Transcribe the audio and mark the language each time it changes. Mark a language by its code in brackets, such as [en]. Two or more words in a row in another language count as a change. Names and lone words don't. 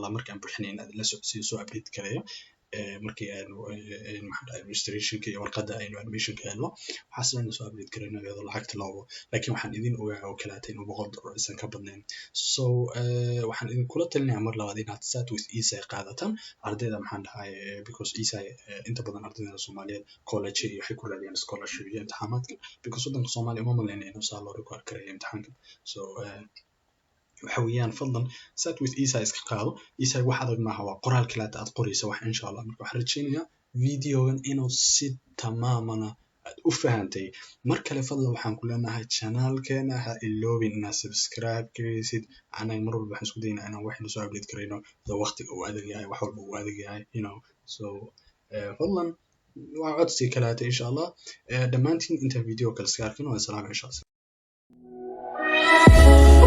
[so] Allah markaan buuxinay inaad la socodsiiso soo update gareeyo markii aan registration iyo warqadda aynu admission-ka helno waxaasna inuu soo update gareyno iyadoo lacagta loobo laakiin waxaan idin ogahay oo kale inuu $100 aysan ka badnayn so waxaan idin kula talinayaa mar labaad inaad [en] start with ESA [so] qaadataan ardayda maxaan dhahay because ESA inta badan ardayda Soomaaliyeed college iyo waxay ku raadiyaan scholarship iyo imtixaanaadka because wadanka Soomaaliya ma maleynayno inuu saa loo record gareeyo imtixaanka so waxa weeyaan fadlan [en] start with ESA [so] iska qaado ESA wax adag maaha waa qoraal kale aad qoraysa wax insha Allah marka waxaan rajaynayaa videogan inuu si tamaamana aad u fahantay mar kale fadlan waxaan ku leenahay channelkeena ha iloobin inaad subscribe gareysid anaga mar walba waxaan isku daynaa inaan waxaynu soo update gareyno waqtiga uu adag yahay wax walba uu adag yahay so fadlan waa codsi kale [ar] insha Allah [so] dhammaantiin inta video kale iska arkin waan salaam [ar] insha Allah